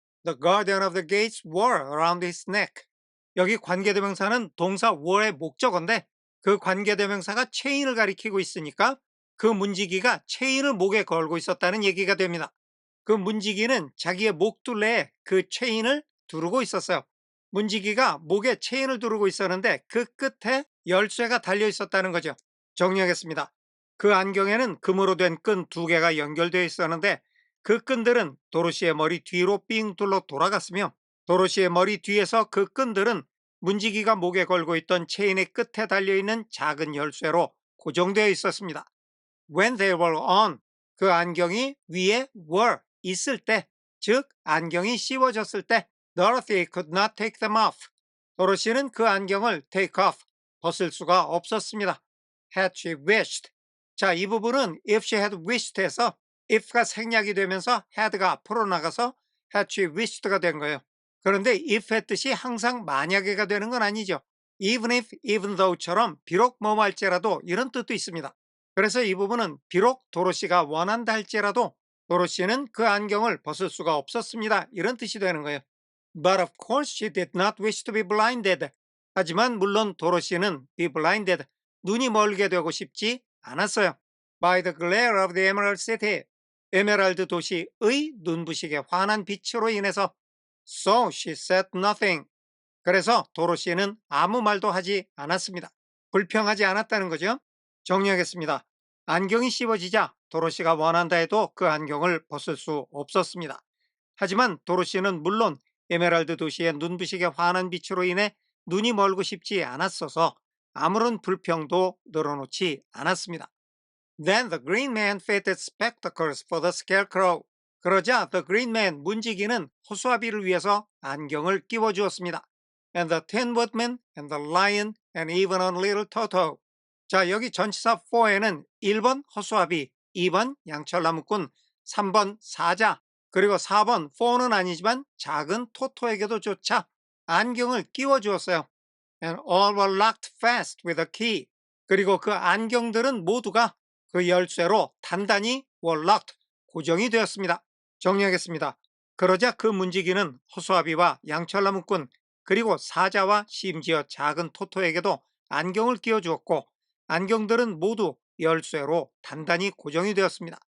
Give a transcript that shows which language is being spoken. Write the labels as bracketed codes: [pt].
[en] The guardian of the gates wore around his neck. [ko] 여기 관계대명사는 동사 were의 목적어인데 그 관계대명사가 체인을 가리키고 있으니까 그 문지기가 체인을 목에 걸고 있었다는 얘기가 됩니다. 그 문지기는 자기의 목둘레에 그 체인을 두르고 있었어요. 문지기가 목에 체인을 두르고 있었는데 그 끝에 열쇠가 달려 있었다는 거죠. 정리하겠습니다. 그 안경에는 금으로 된 끈 두 개가 연결되어 있었는데 그 끈들은 도로시의 머리 뒤로 삥 둘러 돌아갔으며 도로시의 머리 뒤에서 그 끈들은 문지기가 목에 걸고 있던 체인의 끝에 달려있는 작은 열쇠로 고정되어 있었습니다. [en] When they were on, [ko] 그 안경이 위에 were, 있을 때, 즉 안경이 씌워졌을 때 [en] Dorothy could not take them off. [ko] 도로시는 그 안경을 take off, 벗을 수가 없었습니다. [en] Had she wished. [ko] 자, 이 부분은 [en] if she had wished [ko] 에서 if가 생략이 되면서 had가 앞으로 나가서 had she wished가 된 거예요. 그런데 if 했듯이 항상 만약에가 되는 건 아니죠. even if, even though처럼 비록 뭐뭐 할지라도 이런 뜻도 있습니다. 그래서 이 부분은 비록 도로시가 원한다 할지라도 도로시는 그 안경을 벗을 수가 없었습니다. 이런 뜻이 되는 거예요. [en] But of course she did not wish to be blinded. [ko] 하지만 물론 도로시는 be blinded, 눈이 멀게 되고 싶지 않았어요. [en] By the glare of the Emerald City. [ko] 에메랄드 도시의 눈부시게 환한 빛으로 인해서 [en] So she said nothing. [ko] 그래서 도로시는 아무 말도 하지 않았습니다. 불평하지 않았다는 거죠. 정리하겠습니다. 안경이 씌워지자 도로시가 원한다 해도 그 안경을 벗을 수 없었습니다. 하지만 도로시는 물론 에메랄드 도시의 눈부시게 환한 빛으로 인해 눈이 멀고 싶지 않았어서 아무런 불평도 늘어놓지 않았습니다. [en] Then the green man fitted spectacles for the scarecrow. [ko] 그러자 the green man, 문지기는 호수아비를 위해서 안경을 끼워주었습니다. [en] And the tin woodman and the lion and even on little Toto. [ko] 자, 여기 전치사 for에는 1번 허수아비, 2번 양철나무꾼, 3번 사자, 그리고 4번 for는 아니지만 작은 토토에게도 조차 안경을 끼워주었어요. [en] And all were locked fast with a key. [ko] 그리고 그 안경들은 모두가 그 열쇠로 단단히 were locked, 고정이 되었습니다. 정리하겠습니다. 그러자 그 문지기는 호수아비와 양철나무꾼 그리고 사자와 심지어 작은 토토에게도 안경을 끼워주었고 안경들은 모두 열쇠로 단단히 고정이 되었습니다.